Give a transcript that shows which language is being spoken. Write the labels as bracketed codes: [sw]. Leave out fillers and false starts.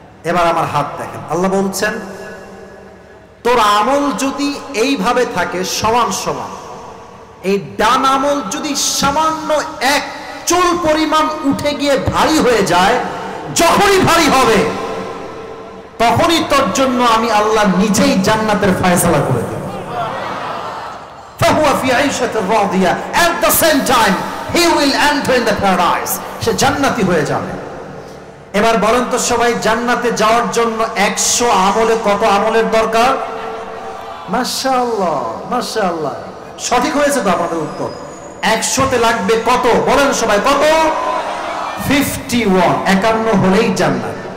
[bn] এবার আমার হাত দেখেন, আল্লাহ বলছেন, তোর আমল যদি এইভাবে থাকে সমান সমান, এই ডান আমল যদি সামান্য 1 চুল পরিমাণ উঠে গিয়ে ভারী হয়ে যায়, যখনই ভারী হবে তখনই তোর জন্য আমি আল্লাহ নিজেই জান্নাতের ফয়সালা করে দেব। [ar] হুয়া ফি আইশাতির রাদিয়া, [en] at the same time he will enter in the paradise, [bn] সে জান্নাতি হয়ে যাবে। এবার বলেন তো সবাই, জান্নাতে যাওয়ার জন্য 100 আমলে কত আমলের দরকার? মাশাআল্লাহ মাশাআল্লাহ, সঠিক হয়েছে তো আপনাদের উত্তর। 100তে লাগবে কত বলেন সবাই, কত? 51, 51 হলেই জান্নাত।